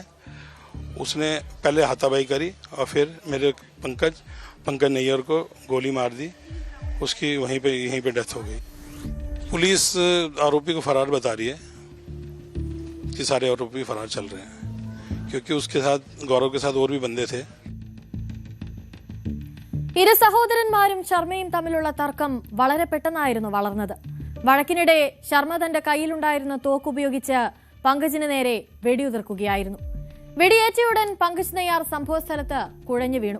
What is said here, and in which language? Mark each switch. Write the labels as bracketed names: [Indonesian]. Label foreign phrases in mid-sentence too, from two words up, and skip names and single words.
[Hindi] उसने पहले हाथापाई करी और फिर मेरे पंकज नैयर को गोली मार दी। उसकी यहीं पे डेथ हो गई। पुलिस आरोपी को फरार बता रही है कि सारे आरोपी फरार चल रहे हैं, क्योंकि उसके साथ गौरव के साथ और भी बंदे थे। [Malayalam] ഇരു സഹോദരന്മാരും ശർമ്മയും തമ്മിലുള്ള തർക്കം വളരെ പെട്ടെന്നായിരുന്നു വളർന്നത്. വഴക്കിനിടെ ശർമ്മ തന്റെ കയ്യിലുണ്ടായിരുന്ന തോക്കുപയോഗിച്ച് പങ്കജിന് നേരെ വെടിയുതിർക്കുകയായിരുന്നു. വെടിയേറ്റയുടൻ പങ്കജ് നെയ്യാർ സംഭവസ്ഥലത്ത് കുഴഞ്ഞു വീണു.